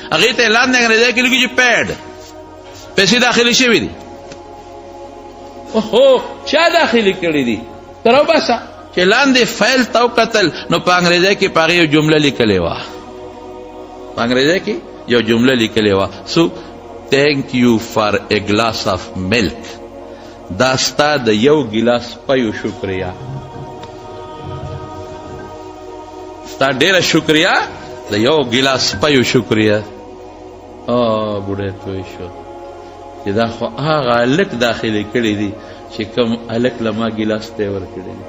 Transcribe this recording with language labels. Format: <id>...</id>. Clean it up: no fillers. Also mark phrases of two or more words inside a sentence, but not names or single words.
<ps>هغې ته اعلان دی انګریزي کې لیکي چې پیډ پیسې داخلي شوي دي. اوهو چا داخلي کړي دي؟ ته راوباسه. چې لاندې فایل ته وکتل نو په انګریزي کې په هغې یو جمله لیکلې وه، په انګریزي کې یو جمله لیکلې وه،</ps> <en>سو thank you for a glass of milk.</en> <ps>دا ستا د یو ګیلاس پیو شکریا، ستا ډېره شکریا د یو ګیلاس پیو شکریا. بوډۍ پوه شو چې دا خو هغه هلک داخلي کړي دي چې کوم هلک له ما ګیلاس ته یې ورکړي دي.</ps>